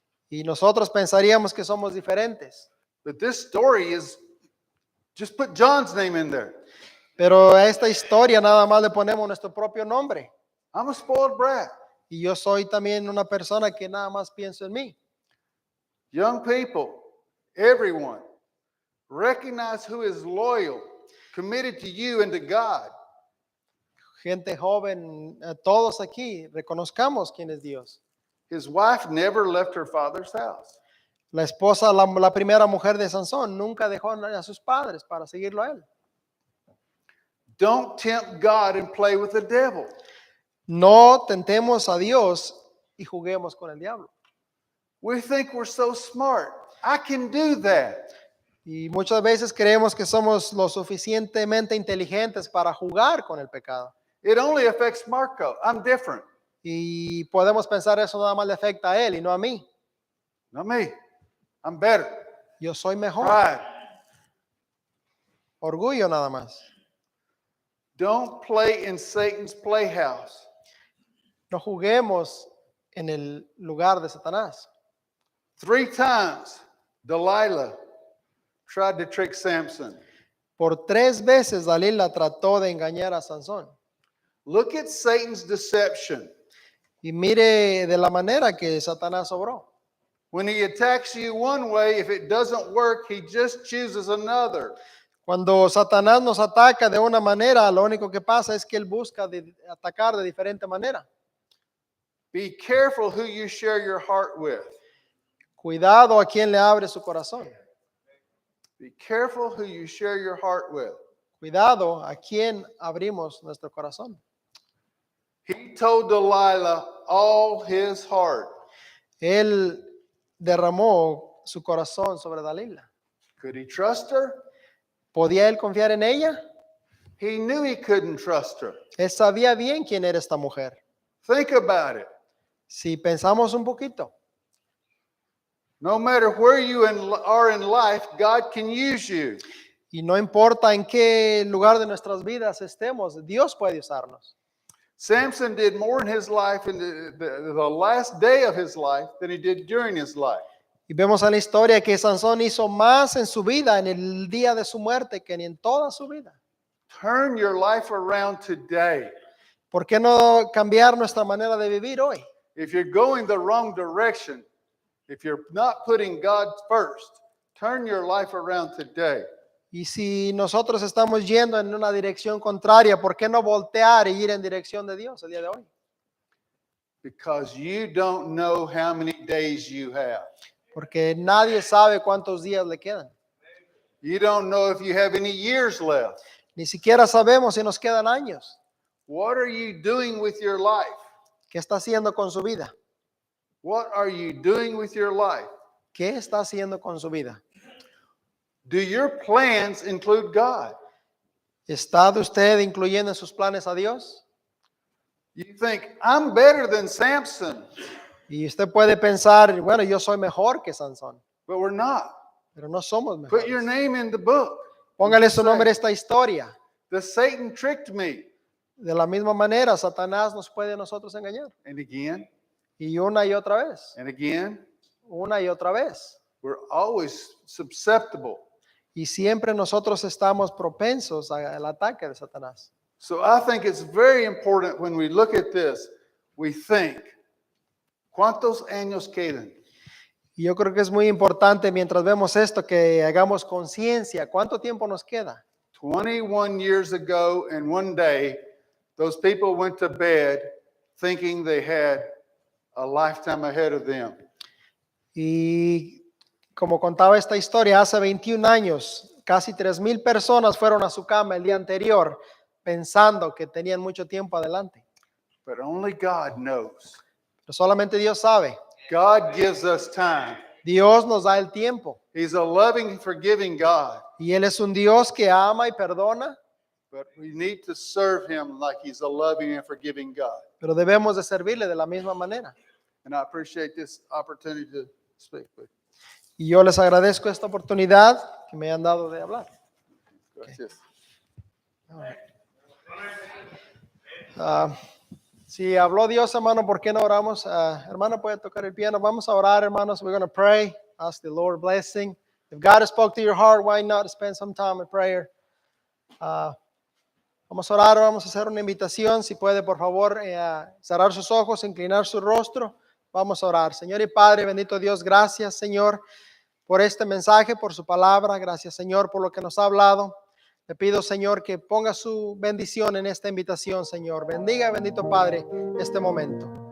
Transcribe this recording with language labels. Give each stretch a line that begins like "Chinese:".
Spanish: Y nosotros pensaríamos que somos diferentes.
English: But this story is, just put John's name in there.
Spanish: Pero a esta historia nada más le ponemos nuestro propio nombre.
English: I'm a spoiled brat.
Spanish: Y yo soy también una persona que nada más pienso en mí.
English: Young people, everyone, recognize who is loyal, committed to you and to God.
Spanish: Gente joven, todos aquí, reconozcamos quién es Dios.
English: His wife never left her father's house.
Spanish: La esposa, la primera mujer de Sansón, nunca dejó a sus padres para seguirlo a él.
English: Don't tempt God and play with the devil.
Spanish: No tentemos a Dios y juguemos con el diablo.
English: We think we're so smart. I can do that.
Spanish: Y muchas veces creemos que somos lo suficientemente inteligentes para jugar con el pecado.
English: It only affects Marco. I'm different.
Spanish: Y podemos pensar eso nada más le afecta a él y no a mí.
English: Not me. I'm better.
Spanish: Yo soy mejor.
English: Pride.
Spanish: Orgullo nada más.
English: Don't play in Satan's playhouse.
Spanish: No juguemos en el lugar de Satanás.
English: 3 times, Delilah tried to trick Samson.
Spanish: Por 3 veces Dalila trató de engañar a Sansón.
English: Look at Satan's deception.
Spanish: Y mire de la manera que Satanás obró.
English: When he attacks you one way, if it doesn't work, he just chooses another.
Spanish: Cuando Satanás nos ataca de una manera, lo único que pasa es que él busca atacar de diferente manera.
English: Be careful who you share your heart with.
Spanish: Cuidado a quien le abre su corazón.
English: Be careful who you share your heart with.
Spanish: Cuidado a quien abrimos nuestro corazón.
English: He told Delilah all his heart.
Spanish: Él derramó su corazón sobre Dalila.
English: Could he trust her?
Spanish: ¿Podía él confiar en ella?
English: He knew he couldn't trust her.
Spanish: Él sabía bien quién era esta mujer.
English: Think about it.
Spanish: Si pensamos un poquito,
English: No matter where you are in life, God can use you.
Spanish: y no importa en qué lugar de nuestras vidas estemos, Dios puede usarnos.
English: Samson did more in his life in the last day of his life than he did during his life.
Spanish: Y vemos en la historia que Sansón hizo más en su vida en el día de su muerte que ni en toda su vida.
English: Turn your life around today.
Spanish: ¿Por qué no cambiar nuestra manera de vivir hoy?
English: If you're going the wrong direction, if you're not putting God first, turn your life around today.
Spanish: Y si nosotros estamos yendo en una dirección contraria, ¿por qué no voltear e ir en dirección de Dios el día de hoy?
English: Because you don't know how many days you have.
Spanish: Porque nadie sabe cuántos días le quedan.
English: You don't know if you have any years left.
Spanish: Ni siquiera sabemos si nos quedan años.
English: What are you doing with your life?
Spanish: ¿Qué está haciendo con su vida?
English: What are you doing with your life?
Spanish: ¿Qué está haciendo con su vida?
English: Do your plans include God?
Spanish: ¿Está usted incluyendo en sus planes a Dios?
English: You think, I'm better than Samson,
Spanish: Y usted puede pensar, bueno, yo soy mejor que Sansón,
English: but we're not.
Spanish: pero no somos
English: Put your
Spanish: mejores.
English: name in the book.
Spanish: Póngale su nombre a esta historia.
English: The Satan tricked me.
Spanish: De la misma manera, Satanás nos puede a nosotros engañar.
English: And again,
Spanish: Y una y otra vez,
English: and again,
Spanish: una y otra vez.
English: we're always susceptible.
Spanish: Y siempre nosotros estamos propensos al ataque de Satanás.
English: So I think it's very important when we look at this, we think,
Spanish: ¿cuántos años quedan? Y yo creo que es muy importante mientras vemos esto que hagamos conciencia. ¿Cuánto tiempo nos queda?
English: 21 years ago and one day, those people went to bed thinking they had a lifetime ahead of them.
Spanish: Y como contaba esta historia, hace 21 años, casi 3,000 personas fueron a su cama el día anterior pensando que tenían mucho tiempo adelante.
English: But only God knows.
Spanish: Pero solamente Dios sabe.
English: God gives us time.
Spanish: Dios nos da el tiempo.
English: He's a loving, forgiving God.
Spanish: Y Él es un Dios que ama y perdona,
English: But we need to serve him like he's a loving and forgiving God.
Spanish: pero debemos de servirle de la misma manera.
English: And I appreciate this opportunity to speak with
Spanish: Y yo les agradezco esta oportunidad que me han dado de hablar.
English: you.
Spanish: Gracias. Si habló Dios, hermano, ¿por qué no oramos? Hermano, puede tocar el piano. Vamos a orar, hermanos.
English: We're going to pray. Ask the Lord blessing. If God spoke to your heart, why not spend some time in prayer?
Spanish: Vamos a orar, vamos a hacer una invitación. Si puede, por favor, cerrar sus ojos, inclinar su rostro. Vamos a orar. Señor y Padre, bendito Dios, gracias, Señor, por este mensaje, por su palabra. Gracias, Señor, por lo que nos ha hablado. Le pido, Señor, que ponga su bendición en esta invitación, Señor. Bendiga, bendito Padre, este momento.